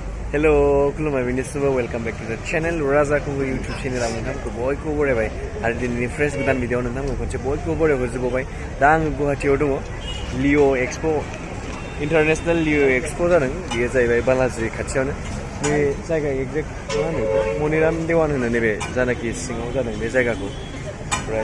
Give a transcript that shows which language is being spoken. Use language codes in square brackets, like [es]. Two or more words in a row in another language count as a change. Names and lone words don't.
[brx] Hello, खुलुमबाय बिनिसुबो [en] welcome back to the channel [brx] राजाखौबो [en] YouTube channel [brx] आं नोंथांखौ बयखौबो बरायबाय आरो दिनैनि फ्रेश गोदान भिडिअ नोंथांखौ खनसे बयखौबो बरायहरजोबबाय दा आं गुवाहाटीयाव दङ लिअ एक्सपो इंटरनेशनल लिअ एक्सपो जादों बेयो जाहैबाय बालाजी खाथियावनो बे जायगा एग्जेक्ट मा होनो मनिराम देवान होनो नैबे जानाखि सिङाव जादों बे जायगाखौ ओमफ्राय